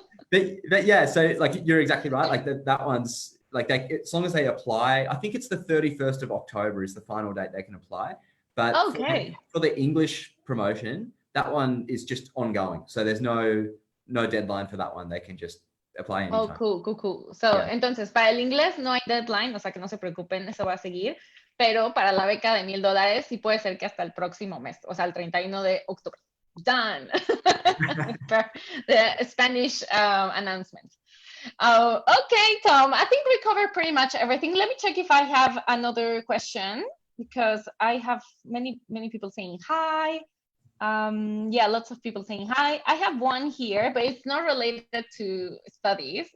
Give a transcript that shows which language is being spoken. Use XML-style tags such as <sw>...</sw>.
<en>but yeah, so like you're exactly right. Like that one's like as long as they apply, I think it's the 31st of October is the final date they can apply. But for the English promotion, that one is just ongoing. So there's no deadline for that one. They can just apply anytime. Cool.</en> <es>So, entonces, para el inglés no hay deadline, o sea que no se preocupen, eso va a seguir. Pero para la beca de $1,000 sí puede ser que hasta el próximo mes, o sea, el 31 de octubre.</es> <en>Done. The Spanish announcement. Okay, Tom, I think we covered pretty much everything. Let me check if I have another question, because I have many people saying hi. Yeah, lots of people saying hi. I have one here, but it's not related to studies.</en>